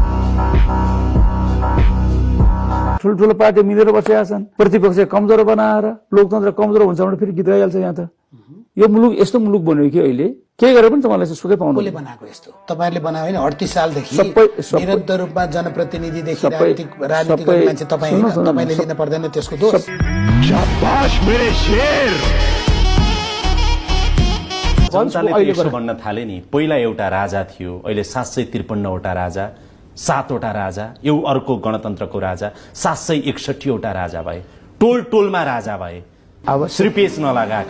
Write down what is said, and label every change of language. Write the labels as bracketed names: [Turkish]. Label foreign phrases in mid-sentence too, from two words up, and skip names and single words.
[Nepali] ठुल्ठुलो पार्टी मिलेर बसेका छन्, प्रतिपक्ष कमजोर बनाएर लोकतन्त्र कमजोर हुन्छ भने फेरि गीत गाइहाल्छ। यहाँ त यो मुलुक यस्तो मुलुक बन्यो कि अहिले के गरेर पनि तपाईँलाई सुखै पाउनु। कसले बनाएको यस्तो? तपाईहरुले बनायो हैन? 38 सालदेखि सबै निरन्तर रूपमा जनप्रतिनिधिदेखि राजनीतिक मान्छे तपाईँ हैन, तपाईले लिन पर्दैन त्यसको दोष। [Hindi] शाबाश मेरे शेर। [Nepali] जनताले यसो भन्न थाले नि, पहिला एउटा राजा थियो, अहिले 753 वटा राजा, 7 वटा राजा, यो अर्को गणतन्त्रको राजा, 761 वटा राजा भए, टोल टोलमा राजा भए। अब श्रीपेश नलगाएका